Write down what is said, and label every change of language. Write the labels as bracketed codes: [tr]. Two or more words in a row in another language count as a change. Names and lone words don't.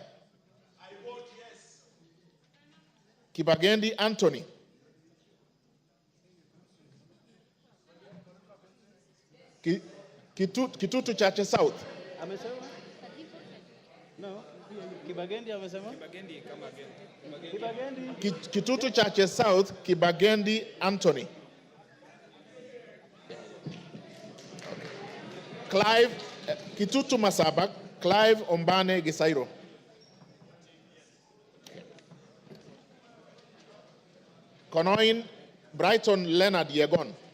[en] I vote yes. Kibagendi Anthony. Kitutu Chache South. [sw] Amesema? No. Kibagendi amesema? Kibagendi kama again. Kibagendi. Kitutu Chache South, Kibagendi Anthony. Clive, Kitutu Masabak, Clive Ombane Gisairo. Konoin, Brighton Leonard Yegon.